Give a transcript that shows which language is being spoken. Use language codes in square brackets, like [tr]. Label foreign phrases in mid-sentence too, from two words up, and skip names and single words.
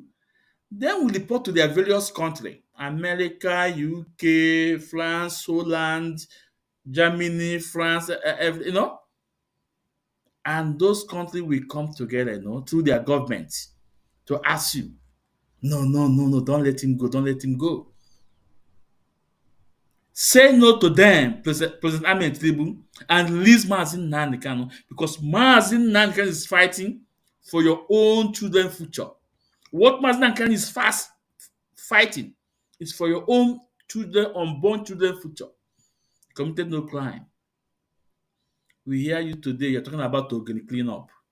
[en] Then we report to their various countries. America, UK, France, Holland, Germany, France, and those countries will come together, through their governments to ask you, no, no, no, no, don't let him go, don't let him go. Say no to them, President Ahmed Tinubu, and release Mazi Nnamdi Kanu, because Mazi Nnamdi Kanu is fighting for your own children's future. What Mazi Nnamdi Kanu is fast fighting is for your own children, unborn children's future. You committed no crime. We hear you today, you're talking about Ogoni cleanup.